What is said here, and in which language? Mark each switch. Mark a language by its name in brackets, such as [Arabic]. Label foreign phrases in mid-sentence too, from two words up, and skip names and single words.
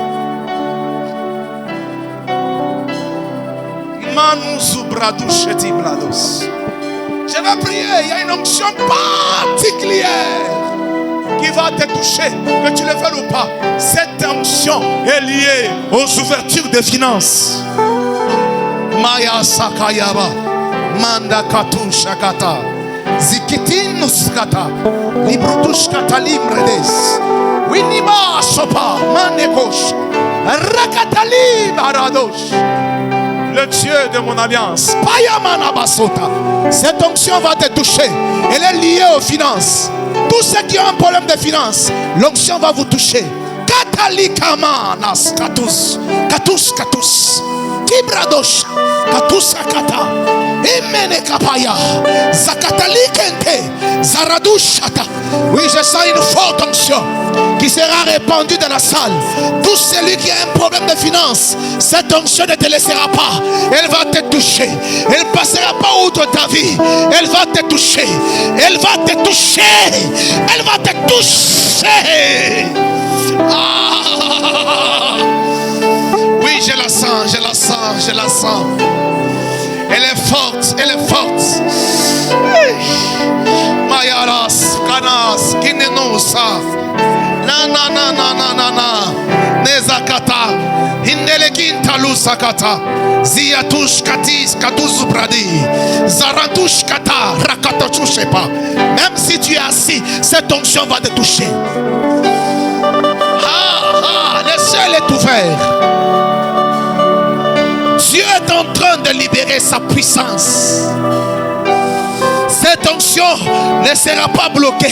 [French] Je vais prier, il y a une onction particulière qui va te toucher, que tu le veuilles ou pas. Cette onction est liée aux ouvertures des finances. Maya Sakayaba, Manda Katushakata, Zikitinuskata, Librutushkata Limredes, Winiba Sopa, Manekosh, Rakatali Baradosh. Le Dieu de mon alliance. Cette onction va te toucher. Elle est liée aux finances. Tous ceux qui ont un problème de finances, l'onction va vous toucher. Katalikamanas katus. Katus katus. Kibradosh. Katus akata. Imene kapaya. Zakatalikente. Zaradushata. Oui, je sens une forte onction qui sera répandue dans la salle. Tout celui qui a un problème de finances, cette onction ne te laissera pas. Elle va te toucher. Elle ne passera pas outre ta vie. Elle va te toucher. Elle va te toucher. Elle va te toucher. Ah. Oui, je la sens, je la sens, je la sens. Elle est forte, elle est forte. Mayaras, Kanas, Kinenosa. Na na na na na na na. Nezakata. Hindelekinta lusakata. Ziatush katis katuz bradi. Zaratush kata rakatachushepa. Même si tu es assis, cette onction va te toucher. Le ciel est ouvert. Dieu est en train de libérer sa puissance. Cette onction ne sera pas bloquée.